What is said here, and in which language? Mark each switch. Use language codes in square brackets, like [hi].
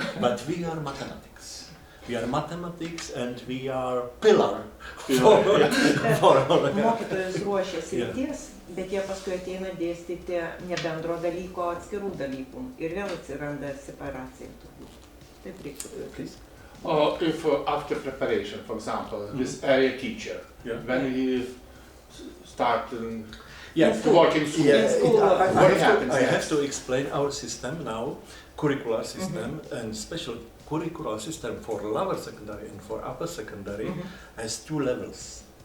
[en] But we are mathematics. And we are pillar for all. [lt] Mokytojas ruošia srities, bet jie paskui ateina dėstyti ne bendro dalyko, atskirų dalykų. Ir vėl atsiranda separacija. Taip reiktų. [en] If after preparation, for example, this area teacher, when he start to work in school, what happens? I have to explain our system now, curricular system, and special curricular system for lower secondary and for upper secondary has 2 levels.